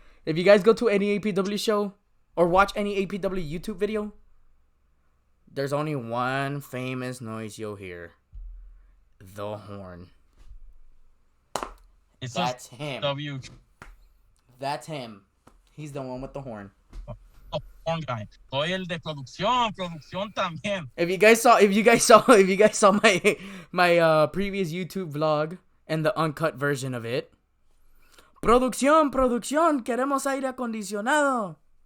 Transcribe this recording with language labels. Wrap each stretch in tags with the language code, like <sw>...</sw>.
<en>If you guys go to any APW show or watch any APW YouTube video, there's only one famous noise you'll hear. The horn. That's him. That's him. He's the one with the horn. Horn guy.</en> <es>Soy el de producción también.</es> <en>If you guys saw my previous YouTube vlog and the uncut version of it.</en> <es>Producción, queremos aire acondicionado.</es>